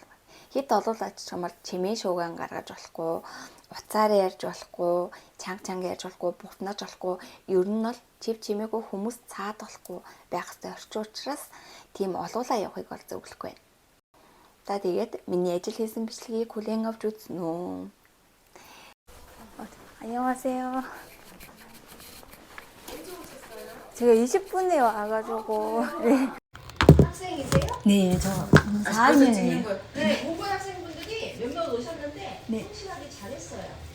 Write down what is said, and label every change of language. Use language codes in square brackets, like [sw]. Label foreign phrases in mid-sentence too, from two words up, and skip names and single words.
[mn] Хэд олуулаач чамаар чимээ шуугаан гаргаж болохгүй, уцаараа ярьж болохгүй, чанга ярьж болохгүй, бутнаж болохгүй. Ер нь бол чимээгүй хүмүүс цаад болохгүй байх ёстой орчин учраас тийм олуулаа явахыг бол зөвлөхгүй байна. За тэгээд миний ажил хийсэн бичлэгийг хүлээн авч үзнэ үү. [ko] 안녕하세요. 제가 20분에 와가지고. 네. 학생이세요? 네, 저 4학년이에요. 네, 모고 학생분들이 몇몇 오셨는데 네. 성실하게 잘했어요.